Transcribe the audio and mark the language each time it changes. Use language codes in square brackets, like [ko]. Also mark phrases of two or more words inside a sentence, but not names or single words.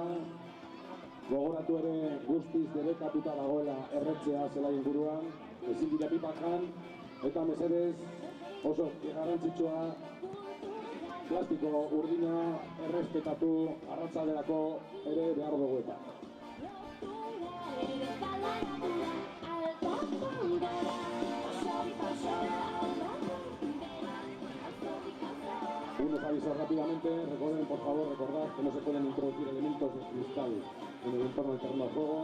[eu] Gogoratu ere guztiz debekatuta dagoela erretzea zela inguruan. Ezin dira pipakan. Eta mesedez oso garrantzitsua plastiko urdina errespetatu arratsalderako ere behar dugu eta. [es] Unos avisos rápidamente, recuerden por favor recordad que no se pueden introducir elementos de cristal en el entorno del terreno de juego.